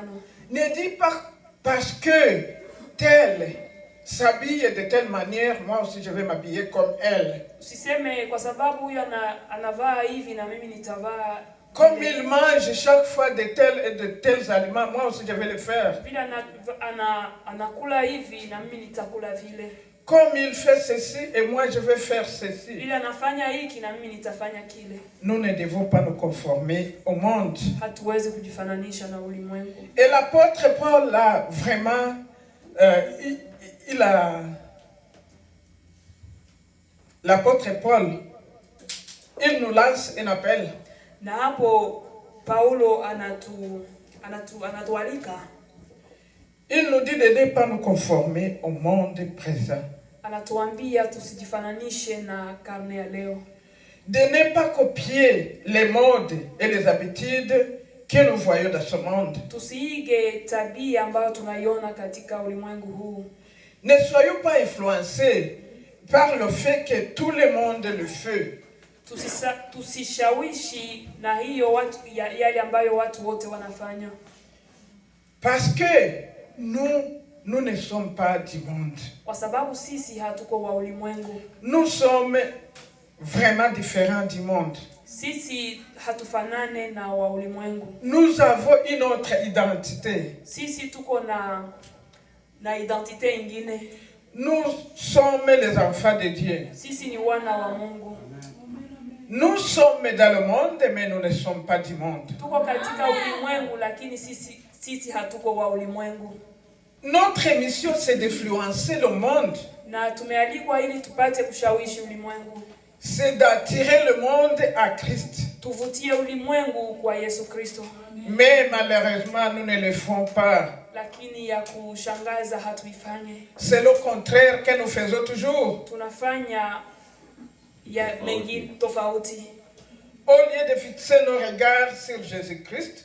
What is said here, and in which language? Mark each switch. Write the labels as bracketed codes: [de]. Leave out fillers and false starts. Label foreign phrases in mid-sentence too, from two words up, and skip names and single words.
[fr] Ne dis pas parce que tel s'habille de telle manière, moi aussi je vais m'habiller comme elle. [sw] Usiseme kwa sababu huyo anavaa hivi na mimi nitavaa. [fr] Comme il mange chaque fois de tels et de tels aliments, moi aussi je vais le faire. [sw] Vile anakula hivi na mimi nitakula vile. [fr] Comme il fait ceci et moi je vais faire ceci. [sw] Vile anafanya hiki na mimi nitafanya kile. [fr] Nous ne devons pas nous conformer au monde. [sw] Hatuwezi kujifananisha na ulimwengu. [fr] Et l'apôtre Paul a vraiment, l'apôtre Paul, il nous lance un appel. [sw] Na hapo Paulo anatualika. [fr] Il nous dit de ne pas nous conformer au monde présent. [sw] Anatuambia tusijifananishe na karne ya leo. [fr] De ne pas copier les modes et les habitudes que nous voyons dans ce monde. [sw] Tusiige tabia ambayo tunaiona katika ulimwengu huu. [fr] Ne soyons pas influencés par le fait que tout le monde le fait. [sw] Tusishawishi na hiyo yale ambayo watu wote wanafanya. [fr] Parce que nous ne sommes pas du monde. [sw] Kwa sababu sisi hatuko wa ulimwengu. [fr] Nous sommes vraiment différents du monde. [sw] Sisi hatufanane na wa ulimwengu. [fr] Nous avons une autre identité. [sw] Sisi tuko na identité ingine. [fr] Nous sommes les enfants de Dieu. [sw] Sisi ni wana wa Mungu. [fr] Nous sommes dans le monde, mais nous ne sommes pas du monde. [sw] Tuko katika ulimwengu lakini sisi hatuko wa ulimwengu. [fr] Notre mission c'est d'influencer le monde. [sw] Na tumealikwa ili tupate kushawishi ulimwengu. [fr] C'est d'attirer le monde à Christ. [sw] Tuvutie ulimwengu kwa Yesu Kristo. [fr] Mais malheureusement nous ne le faisons pas. [sw] Lakini ya kushangaza hatuifanye. [fr] C'est le contraire que nous faisons toujours. [sw] Tunafanya ya mengi tofauti. [fr] Au lieu de fixer nos regards sur Jésus-Christ,